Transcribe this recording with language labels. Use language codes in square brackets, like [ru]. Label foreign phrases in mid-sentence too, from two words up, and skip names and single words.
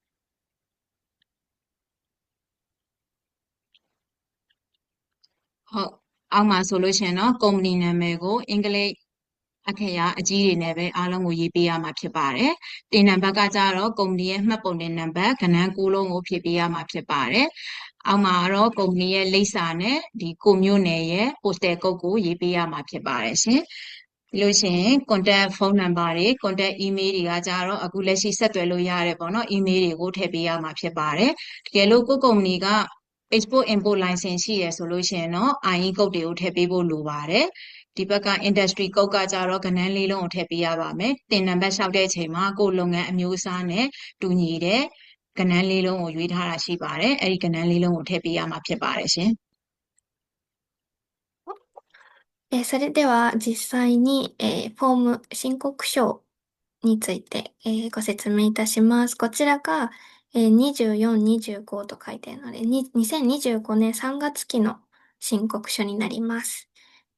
[my] ဟုတ်အောက်မှာဆိုလို့ရှိရင်တော့ကုမ္ပဏီနာမည်ကိုအင်္ဂလိပ်အခရာအကြီးတွေနဲ့ပဲအားလုံးကိုရေးပေးရမှာဖြစ်ပါတယ်။တင်နံပါတ်ကကြတော့ကုမ္ပဏီရဲ့မှတ်ပုံတင်နံပါတ်ကဏ္ဍ9လုံးကို ဖြည့်ပေးရမှာဖြစ်ပါတယ်။အောက်မှာတော့ကုမ္ပဏီရဲ့လိပ်စာနဲ့ဒီကိုမျိုးနယ်ရဲ့ [en] postal code [my] ကိုရေးပေးရမှာဖြစ်ပါတယ်ရှင်။လို့ရှိ ရင် [en] contact phone number [my] တွေ [en] contact email [my] တွေကကြတော့အခုလက်ရှိဆက်သွယ်လို့ရတယ်ပေါ့နော် email တွေကိုထည့်ပေးရမှာဖြစ်ပါတယ်။တကယ်လို့ကိုယ်ကုမ္ပဏီက [en] export import license [my] ရှိရဆိုလို့ရှိရင်တော့ [en] IE code [my] တွေကိုထည့်ပေးဖို့လိုပါတယ်ဒီဘက်က [en] industry code [my] ကကြတော့ကဏ္ဍလေးလုံးကိုထည့်ပေးရပါမယ်တင်နံပါတ်လျှောက်တဲ့အချိန်မှာကိုယ်လုပ်ငန်းအမျိုးအစားနဲ့တူညီတဲ့ကဏ္ဍလေးလုံးကိုရွေးထားတာရှိပါတယ်အဲ့ဒီကဏ္ဍလေးလုံးကိုထည့်ပေးရမှာဖြစ်ပါတယ်ရှင် [ja] それでは実際に、フォーム申告書について、ご説明いたします。こちらが、24、25と書いてあるので、2025年3月期の申告書になります。